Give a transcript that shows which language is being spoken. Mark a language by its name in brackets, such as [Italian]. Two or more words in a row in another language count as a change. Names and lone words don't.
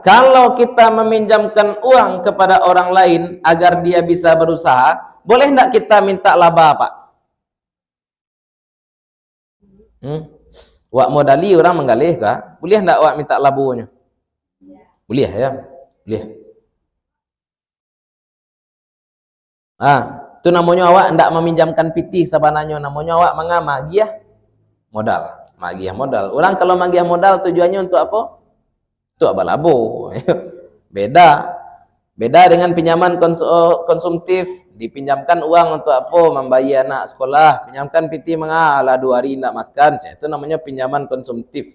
[Indonesian] Kalau kita meminjamkan uang kepada orang lain agar dia bisa berusaha, boleh tidak kita minta laba, Pak? Wak modali orang menggalih kah? Boleh tidak wak minta labunya? [Minangkabau] Boleh ya? Boleh. Itu namanya awak ndak meminjamkan pitih sabanannya, namanya awak magiah modal. Magiah modal. [Indonesian] Orang kalau magiah modal tujuannya untuk apa? Untuk abalabo. Beda dengan pinjaman konsumtif. Dipinjamkan uang untuk apa? Membayar anak sekolah. [Minangkabau] Pinjamkan pitih mengalah 2 hari ndak makan. [Indonesian] Itu namanya pinjaman konsumtif.